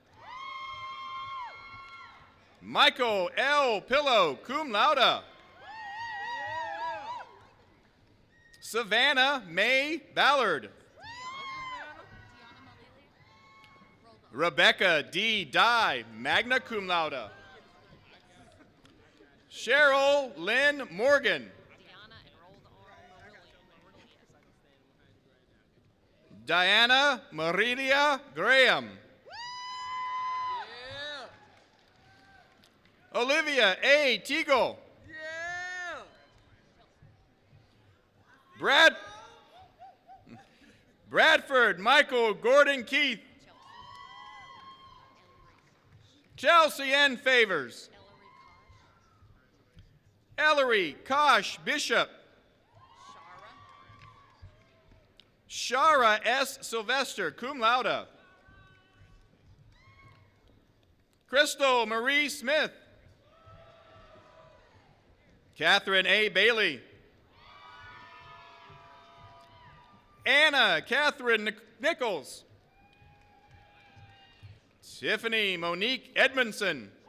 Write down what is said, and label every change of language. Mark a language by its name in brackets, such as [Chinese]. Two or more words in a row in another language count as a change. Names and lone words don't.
[English] Michael L. Pillow, [Latin] cum laude. [English] Savannah May Ballard. Rebecca D. Dye, [Latin] magna cum laude. [English] Cheryl Lynn Morgan. Diana Marilia Graham. Olivia A. Teagle. Bradford Michael Gordon Keith. Chelsea N. Favors. Ellery Kosh Bishop. Shara S. Sylvester, [Latin] cum laude. [English] Crystal Marie Smith. Catherine A. Bailey. Anna Catherine Nichols. Tiffany Monique Edmondson.